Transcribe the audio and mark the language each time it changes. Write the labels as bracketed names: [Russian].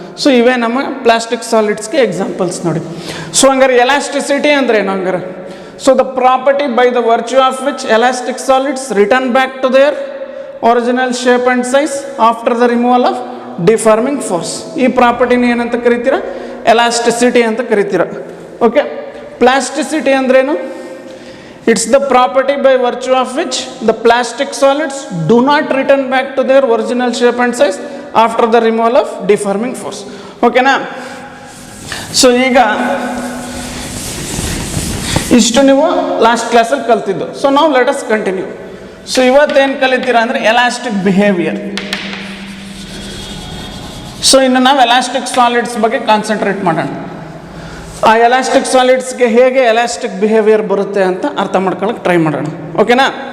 [Kannada] So ಇವೇ ನಮ್ಮ plastic ಸಾಲಿಡ್ಸ್ಗೆ examples ನೋಡಿ. ಸೊ ಹಂಗಾರೆ ಎಲಾಸ್ಟಿಸಿಟಿ ಅಂದರೆ ಏನು ಹಂಗಾರೆ, [English] So the property by the virtue of which elastic solids return back to their original shape and size after the removal of deforming force. [Kannada] ಈ ಪ್ರಾಪರ್ಟಿನ ಏನಂತ ಕರಿತೀರ, elasticity ಅಂತ ಕರಿತೀರ. ಓಕೆ, ಪ್ಲಾಸ್ಟಿಸಿಟಿ ಅಂದ್ರೇನು, [English] it's the property by virtue of which the plastic solids do not return back to their original shape and size after the removal of deforming force. Okay na? [Kannada] So ಈಗ ಇಷ್ಟು ನೀವು last ಕ್ಲಾಸಲ್ಲಿ ಕಲ್ತಿದ್ದು. So ನಾವು [English] Let us continue. [Kannada] So ಇವತ್ತೇನು ಕಲಿತೀರಾ ಅಂದರೆ elastic behaviour. So ಇನ್ನು ನಾವು ಎಲಾಸ್ಟಿಕ್ ಸಾಲಿಡ್ಸ್ ಬಗ್ಗೆ ಕಾನ್ಸಂಟ್ರೇಟ್ ಮಾಡೋಣ. ಆ ಎಲಾಸ್ಟಿಕ್ ಸಾಲಿಡ್ಸ್ಗೆ ಹೇಗೆ ಎಲಾಸ್ಟಿಕ್ ಬಿಹೇವಿಯರ್ ಬರುತ್ತೆ ಅಂತ ಅರ್ಥ ಮಾಡ್ಕೊಳ್ಳೋಕೆ ಟ್ರೈ ಮಾಡೋಣ. ಓಕೆನಾ?